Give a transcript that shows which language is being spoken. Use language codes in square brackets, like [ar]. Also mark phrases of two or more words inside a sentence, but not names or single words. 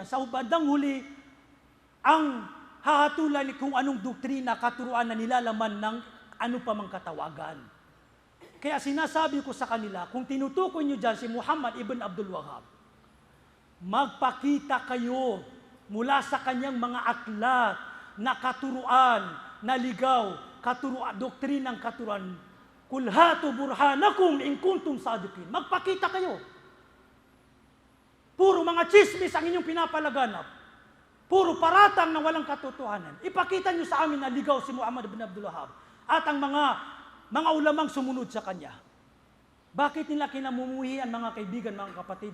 [tl] Sa bandang huli, ang hahatulan kung anong doktrina, katuruan na nilalaman ng ano pa mang katawagan. Kaya sinasabi ko sa kanila, kung tinutukoy nyo dyan si Muhammad ibn Abdul Wahhab, magpakita kayo mula sa kanyang mga aklat na katuruan, na ligaw, doktrinang katuruan. [ar] Kul hatu burhanakum in kuntum sadiqin. [tl] Magpakita kayo. Puro mga chismis ang inyong pinapalaganap. Puro paratang na walang katotohanan. Ipakita nyo sa amin na ligaw si Muhammad ibn Abdul Wahhab at ang mga ulamang sumunod sa kanya. Bakit nila kinamumuhian, mga kaibigan, mga kapatid?